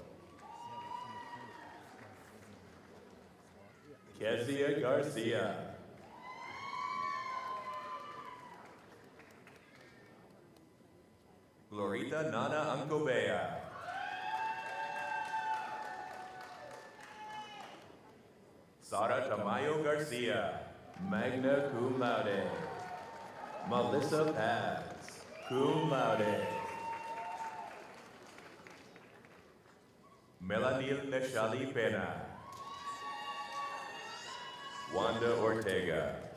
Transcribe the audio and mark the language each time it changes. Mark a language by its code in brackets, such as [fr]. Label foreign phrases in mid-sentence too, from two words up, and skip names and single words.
[en] Kezia Garcia. Glorita Nana Ancobea. Sara Tamayo Garcia, [la] magna cum laude. [en] Melissa Paz, [la] cum laude. [en] Melanil Neshali Pena. Wanda Ortega.